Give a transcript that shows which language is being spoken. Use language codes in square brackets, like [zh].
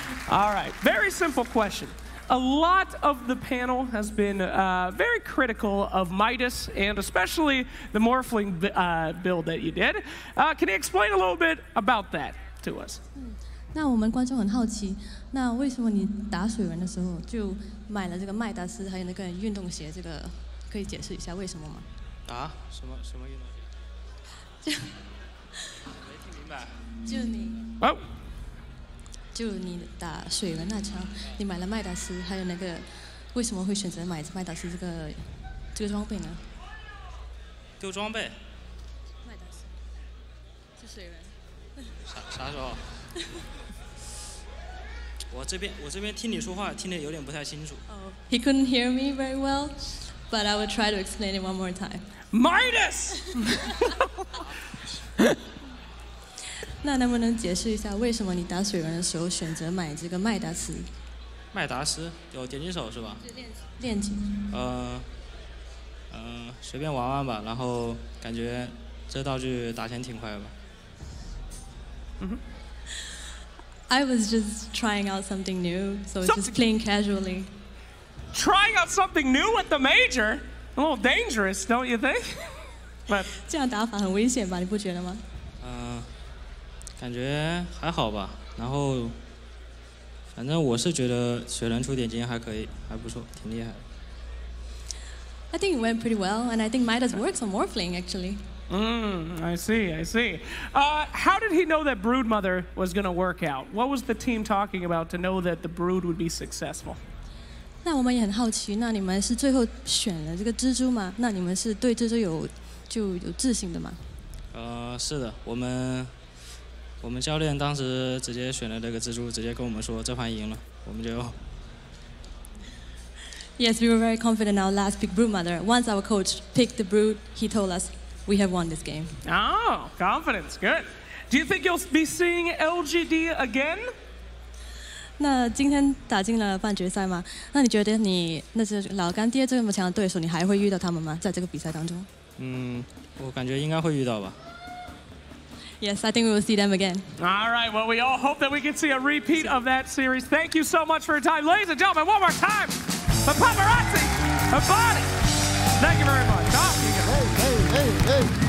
[en] All right, very simple question. A lot of the panel has been very critical of Midas and especially the Morphling build that you did. Can you explain a little bit about that to us? [zh] 那我们观众很好奇，那为什么你打水人的时候就买了这个麦达斯还有那个运动鞋？这个可以解释一下为什么吗？啊？什么运动鞋？没听明白。就你。哦。就你打水人那场，你买了麦达斯，还有那个，为什么会选择买麦达斯这个装备呢？丢装备？麦达斯是水人。啥时候？我这边听你说话听得有点不太清楚。 [en] Oh, he couldn't hear me very well, but I will try to explain it one more time. Midas. [zh] 那能不能解释一下，为什么你打水人的时候选择买这个麦达斯？麦达斯有点击手是吧？练级。随便玩玩吧，然后感觉这道具打钱挺快的吧。 [en] I was just trying out something new, so just playing casually. Trying out something new with the major? A little dangerous, don't you think? But [zh] 这样打法很危险吧？你不觉得吗？感觉还好吧，然后反正我是觉得水人出点金还可以，还不错，挺厉害的。 [en] I think it went pretty well, and I think Midas works on Morphling actually. I see, I see. How did he know that Broodmother was going to work out? What was the team talking about to know that the Brood would be successful? [zh] 那我们也很好奇，那你们是最后选了这个蜘蛛吗？那你们是对蜘蛛有就有自信的吗？是的，我们教练当时直接选了那个蜘蛛，直接跟我们说这盘赢了，我们就。 [en] Yes, we were very confident in our last pick, Broodmother. Once our coach picked the Brood, he told us we have won this game. Oh, confidence, good. Do you think you'll be seeing LGD again? [zh] 那今天打进了半决赛嘛？那你觉得你那是老干爹这么强的对手，你还会遇到他们吗？在这个比赛当中？我感觉应该会遇到吧。 [en] Yes, I think we will see them again. All right, well, we all hope that we can see a repeat of that series. Thank you so much for your time. Ladies and gentlemen, one more time, the Paparazzi, the body. Thank you very much. Hey.